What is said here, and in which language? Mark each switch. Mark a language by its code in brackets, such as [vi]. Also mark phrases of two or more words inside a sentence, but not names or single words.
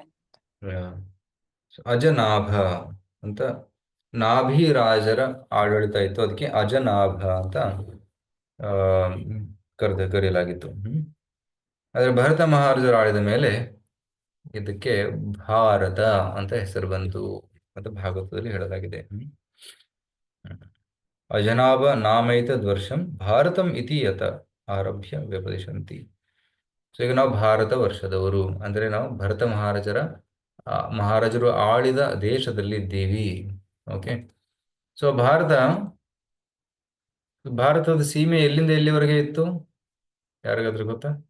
[kn] ಅಜನಾಭ ಅಂತ ನಾಭಿ ರಾಜರ ಆಡಳಿತ ಇತ್ತು, ಅದಕ್ಕೆ ಅಜನಾಭ ಅಂತ ಕರೆಯಲಾಗಿತ್ತು. ಆದರೆ ಭರತ ಮಹಾರಾಜರು ಆಳಿದ ಮೇಲೆ ಇದಕ್ಕೆ ಭಾರತ ಅಂತ ಹೆಸರು ಬಂತು ಅಂತ ಭಾಗವತದಲ್ಲಿ ಹೇಳಲಾಗಿದೆ. [sa] ಅಜನಾಭ ನಾಮೈತದ್ ವರ್ಷಂ ಭಾರತಂ ಇತಿ ಯತ ಆರಭ್ಯ ವ್ಯಪದಿಶಂತಿ. [kn] ಸೊ ಈಗ ನಾವು ಭಾರತ ವರ್ಷದವರು ಅಂದ್ರೆ ನಾವು ಭರತ ಮಹಾರಾಜರು ಆಳಿದ ದೇಶದಲ್ಲಿ ಇದ್ದೀವಿ. [en] OK, so [kn] ಭಾರತದ ಸೀಮೆ ಎಲ್ಲಿಂದ ಎಲ್ಲಿವರೆಗೆ ಇತ್ತು? ಯಾರಿಗಾದ್ರೂ ಗೊತ್ತಾ?